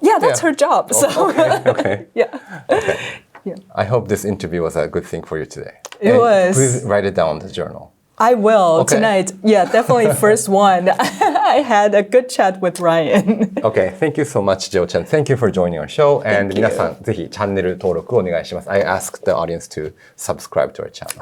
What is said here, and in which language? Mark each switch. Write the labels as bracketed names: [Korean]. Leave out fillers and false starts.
[English] yeah, that's her job. So okay. Yeah. Okay. Yeah. I hope this interview was a good thing for you today. It was. Please write it down in the journal. I will tonight. Yeah, definitely first one. I had a good chat with Ryan. Okay, thank you so much, Jill Chang. Thank you for joining our show. And [Japanese] 皆さん、ぜひチャンネル登録をお願いします。 [English] I asked the audience to subscribe to our channel.